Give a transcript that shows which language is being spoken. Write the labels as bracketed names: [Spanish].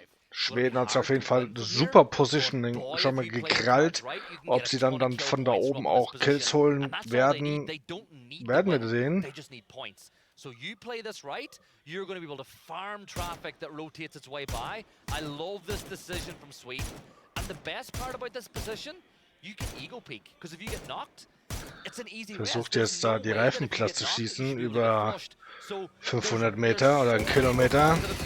[German] Schweden hat sich auf jeden Fall super Positioning schon mal gekrallt. Ob sie dann von da oben auch Kills holen werden, werden wir sehen. [English] So you play this right, you're going to be able to farm traffic that rotates its way by. I love this decision from Sweden. And the best part about this position, you can ego peek. Because if you get knocked, it's an easy [German] Versucht jetzt da die Reifen platt zu schießen über 500 Meter oder 1 Kilometer.